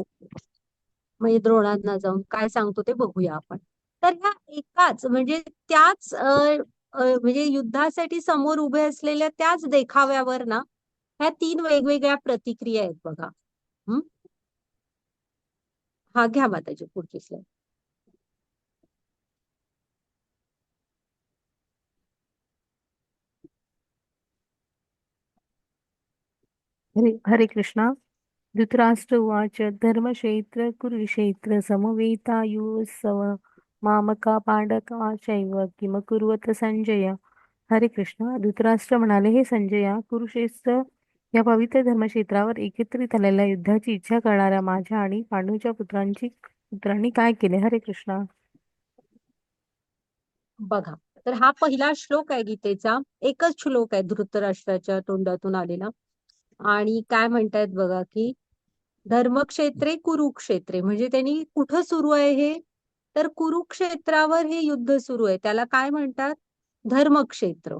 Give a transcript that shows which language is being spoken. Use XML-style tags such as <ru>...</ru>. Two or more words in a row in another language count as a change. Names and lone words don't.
<mr>म्हणजे द्रोणांना जाऊन काय सांगतो ते बघूया आपण. तर ह्या एकाच म्हणजे त्याच म्हणजे युद्धासाठी समोर उभे असलेल्या त्याच देखाव्यावर ना ह्या 3 वेगवेगळ्या प्रतिक्रिया आहेत बघा. घ्या माताजी पुढची स्लाइड. हरे कृष्णा.</mr> <sa>धृतराष्ट्र उवाच धर्मक्षेत्र कुरुक्षेत्र समवेतायुत्सव मामका पांडका चैव किम कुर्वत संजय.</sa> <mr>हरे कृष्णा. धृतराष्ट्र म्हणाले, हे संजया, कुरुक्षेत्र या पवित्र धर्मक्षेत्रावर एकत्रित आलेल्या युद्धाची इच्छा करणाऱ्या माझ्या आणि पांडूच्या पुत्रांनी काय केले. हरे कृष्णा. बघा, तर हा पहिला श्लोक आहे गीतेचा. एकच श्लोक आहे धृतराष्ट्राच्या तोंडातून आलेला. आणि काय म्हणतायत बघा की</mr> <sa>धर्मक्षेत्रे कुरुक्षेत्रे</sa> <mr>म्हणजे त्यांनी कुठं सुरू आहे हे, तर कुरुक्षेत्रावर हे युद्ध सुरू आहे, त्याला काय म्हणतात, धर्मक्षेत्र.</mr>